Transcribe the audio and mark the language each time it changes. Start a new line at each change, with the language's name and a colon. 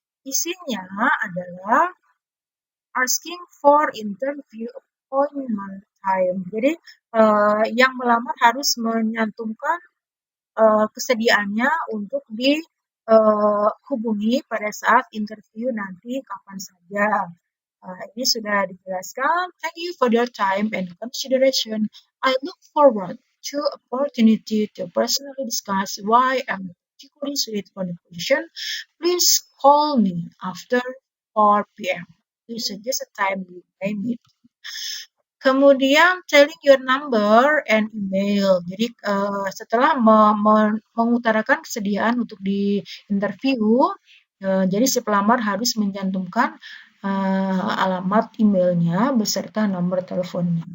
Indonesian: Isinya adalah
English: asking for interview appointment time.
Indonesian: Jadi yang melamar harus menyantumkan kesediaannya untuk dihubungi pada saat interview nanti kapan saja. Ini sudah dijelaskan.
English: Thank you for your time and consideration. I look forward to opportunity to personally discuss why I'm particularly suited for the position. Please call me after 4 p.m. to suggest a time we may meet.
Indonesian: Kemudian
English: telling your number and email.
Indonesian: Jadi setelah mengutarakan kesediaan untuk di interview, jadi si pelamar harus mencantumkan alamat emailnya beserta nomor teleponnya.